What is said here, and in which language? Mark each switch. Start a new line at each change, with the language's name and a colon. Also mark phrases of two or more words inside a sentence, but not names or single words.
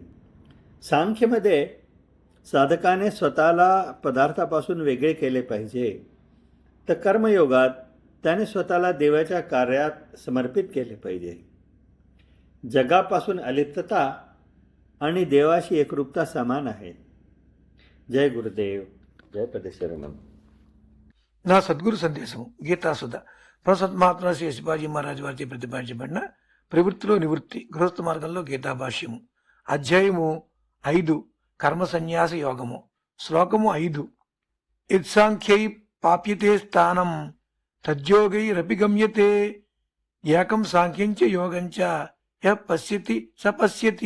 Marathi: सांख्यमध्ये साधकाने स्वतःला पदार्थापासून वेगळे केले पाहिजे, तर कर्मयोगात त्याने स्वतःला देवाच्या कार्यात समर्पित केले पाहिजे। जगापासून अलिप्तता आणि देवाशी एकरूपता समान आहे। जय गुरुदेव,
Telugu: జయపతిశరణం. నా సద్గురు సందేశము గీతాసుధ ప్రసత్మాత్మ శ్రీ శివాజీ మహారాజు వారిచే ప్రతిపాదించబడిన ప్రవృత్తిలో నివృత్తి గృహస్థ మార్గంలో గీతాభాష్యము అధ్యాయము 5 కర్మ సన్యాస యోగము శ్లోకము 5
Sanskrit: ఇత్సాంఖ్యై పాప్యతే స్థానం తద్యోగైరపి గమ్యతే ఏకం సాంఖ్యంచ యోగంచ యః పశ్యతి స పశ్యతి.